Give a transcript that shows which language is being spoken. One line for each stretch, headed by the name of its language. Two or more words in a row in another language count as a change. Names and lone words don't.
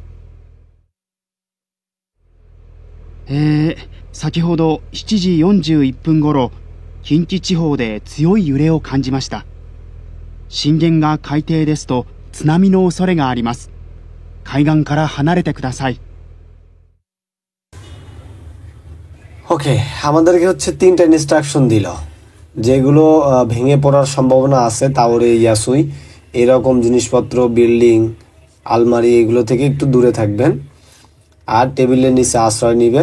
Japanese: 先ほど7時41分頃、近畿地方で強い揺れを感じました。震源が海底ですと津波の恐れがあります。海岸から離れてください。
Bangla: ওকে, আমাদেরকে হচ্ছে 3টা ইনস্ট্রাকশন দিল, যেগুলো ভেঙে পড়ার সম্ভাবনা আছে।
Japanese: 倒れやすい
Bangla: এরকম জিনিসপত্র, বিল্ডিং, আলমারি এগুলো থেকে একটু দূরে থাকবেন, আর টেবিলের নিচে আশ্রয় নেবেন।